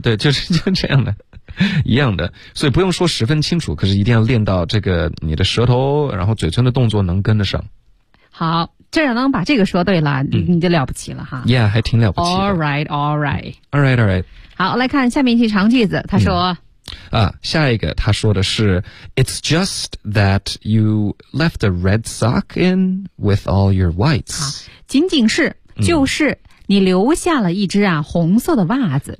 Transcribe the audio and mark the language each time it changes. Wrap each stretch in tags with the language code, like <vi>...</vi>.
<zh>对，就是这样的，一样的，所以不用说十分清楚，可是一定要练到这个你的舌头，然后嘴唇的动作能跟得上。好。这样能把这个说对了，你就了不起了哈。 Yeah, 还挺了不起的。</zh> <en>All right.</en> <zh>好，来看下面一句长句子，他说。下一个他说的是</zh> <en>It's just that you left a red sock in with all your whites.</en> <zh>仅仅是就是你留下了一只啊红色的袜子。</zh>